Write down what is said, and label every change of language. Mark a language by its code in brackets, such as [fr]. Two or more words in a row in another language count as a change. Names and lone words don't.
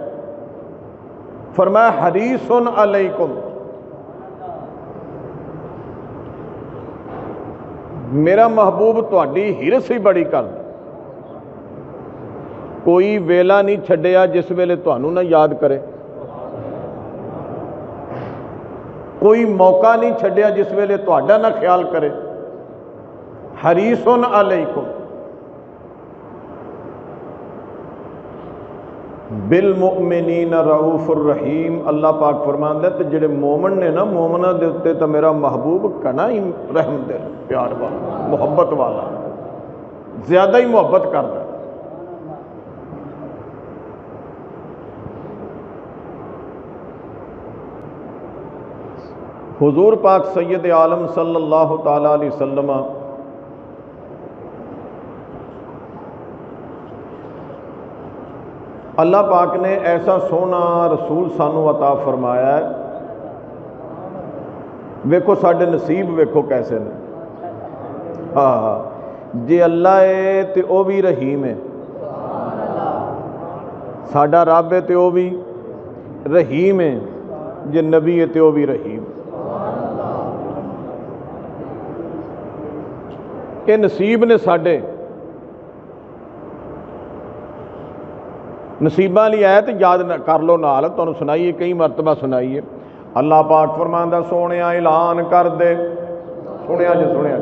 [pa] فرمایا [ar] حريص عليكم, [pa] میرا محبوب تہاڈی حرص ہی بڑی کر. کوئی ویلا نہیں چھڈیا جس ویلے تہانوں نہ یاد کرے، کوئی موقع نہیں چھڈیا جس ویلے تہاڈا نہ خیال کرے. [ar] حريص عليكم بالمؤمنين رؤوف رحيم. [pa] اللہ پاک فرماندا، تے جہڑے مومن نے نا، مومناں دے اتے تو میرا محبوب گھنا ہی رحم دل، پیار والا، محبت والا، زیادہ ہی محبت کردا. حضور پاک سید عالم [ar] صلى الله تعالى عليه وسلم [pa] اللہ پاک نے ایسا سوہنا رسول سانوں عطا فرمایا ہے. ویکھو ساڈے نصیب ویکھو کیسے نے. ہاں، جے اللہ ہے تو وہ بھی رحیم ہے، ساڈا رب ہے تو وہ بھی رحیم ہے، جے نبی ہے تو وہ بھی رحیم. یہ نصیب نے ساڈے. نصیباں لئی آیت یاد کر لو نال، تہانوں سنائیے، کئی مرتبہ سنائیے. اللہ پاک فرماندا، سوہنے اعلان کر دے، سنیا جے سنیا.